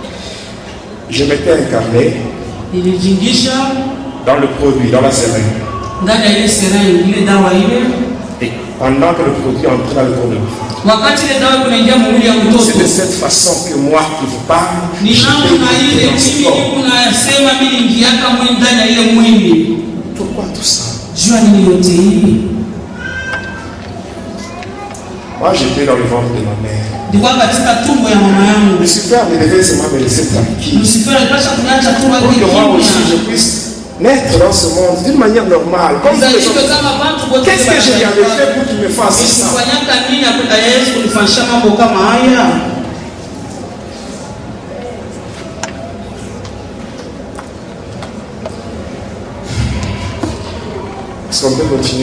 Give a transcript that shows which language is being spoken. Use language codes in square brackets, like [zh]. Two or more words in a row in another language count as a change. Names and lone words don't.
[fr] Je m'étais incarné [sw] Nilijiingisha [fr] dans le produit, dans la seringue. [sw] ndani ya ile seringue ile dawa ile. [fr] Et pendant que le produit entrait dans le corps de l'enfant, [sw] wakati ile dawa kunaingia mwili ya mtoto, [fr] c'est de cette façon que moi qui vous parle, [sw] ni namna ile mimi kunasema mimi ningiaka mwili ndani ya ile mwili. [fr] Pourquoi tout ça? [sw] Jua nini yote hii? [fr] Moi j'étais dans le ventre de ma mère. [sw] Ndikuwa katika tumbo ya mama yangu. [fr] Lucifer me devait seulement me laisser tranquille. [sw] Lucifer alipasha kuniacha tu [fr] pour que moi aussi je puisse naître dans ce monde d'une manière normale. Comme tous les autres. Qu'est-ce que je lui avais fait pour qu'il me fasse ça? Est-ce qu'on peut continuer?